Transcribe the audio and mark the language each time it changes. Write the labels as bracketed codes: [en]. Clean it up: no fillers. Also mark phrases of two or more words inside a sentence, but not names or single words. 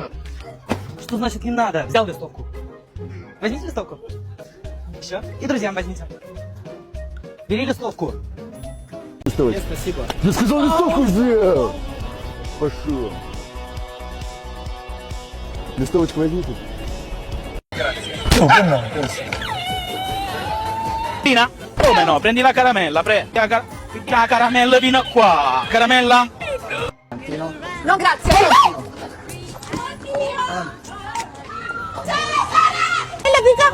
[ru] Что значит не надо? Взял листовку. Возьмите листовку. Все. И друзьям возьмите. Бери листовку. Нет, спасибо. Я сказал, листовку взял. Пошел. Листовочку возьмите. [it] Pina? Come no? Prendi la caramella, la caramella fino a qua. Caramella? No, grazie. E la pizza?